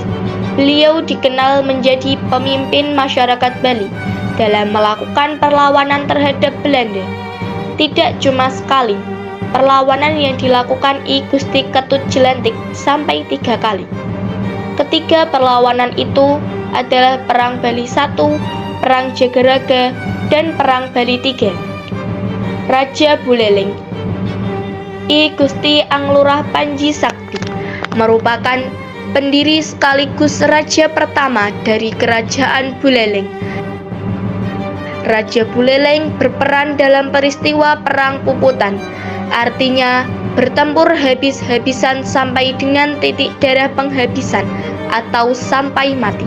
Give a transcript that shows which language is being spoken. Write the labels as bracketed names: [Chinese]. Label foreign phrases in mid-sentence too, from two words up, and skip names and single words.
[Indonesian] Beliau dikenal menjadi pemimpin masyarakat Bali dalam melakukan perlawanan terhadap Belanda. Tidak cuma sekali, perlawanan yang dilakukan I Gusti Ketut Jelantik sampai 3 kali. Ketiga perlawanan itu adalah Perang Bali I, Perang Jagaraga, dan Perang Bali III. Raja Buleleng I Gusti Anglurah Panji Sakti merupakan pendiri sekaligus raja pertama dari Kerajaan Buleleng. Raja Buleleng berperan dalam peristiwa Perang Puputan, artinya bertempur habis-habisan sampai dengan titik darah penghabisan atau sampai mati.